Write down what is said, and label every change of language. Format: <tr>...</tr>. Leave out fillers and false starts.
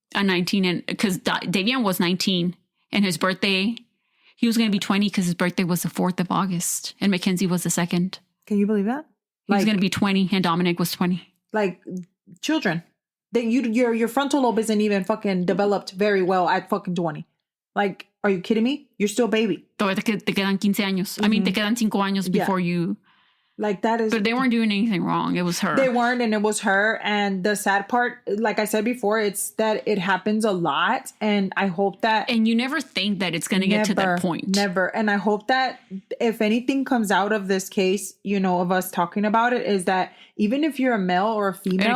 <en>A 19, and because Davion was 19 and his birthday, he was going to be 20 because his birthday was the 4th of August and Mackenzie was the 2nd. Can you believe that? He was going to be 20 and Dominic was 20. Like children. Your frontal lobe isn't even fucking developed very well at fucking 20. Like, are you kidding me? You're still a baby.</en> <es>Todavía te quedan 15 años.</es> <en>I mean,</en> <es>te quedan 5 años</es> <en>before you... Like that is... But they weren't doing anything wrong. It was her. They weren't, and it was her. And the sad part, like I said before, it's that it happens a lot. And I hope that... And you never think that it's going to get to that point. Never. And I hope that if anything comes out of this case, you know, of us talking about it, is that even if you're a male or a female...</en>